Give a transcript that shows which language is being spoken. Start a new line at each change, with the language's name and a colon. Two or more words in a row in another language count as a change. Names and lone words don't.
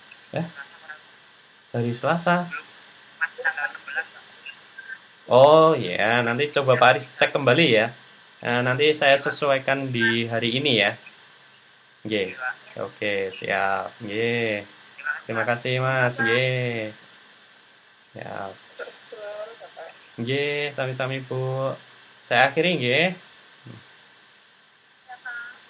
Indonesian: Hari Selasa. Belum, masih tanggal 16 Pak. Oh ya, nanti coba Pak Aris cek kembali ya. Nanti saya sesuaikan di hari ini ya. Nggih. Oke, siap. Nggih. Terima kasih Mas. Nggih. Siap.
Javanese: Nggih, sami-sami Bu.
Indonesian: Saya akhiri nggih. Ya, Pak.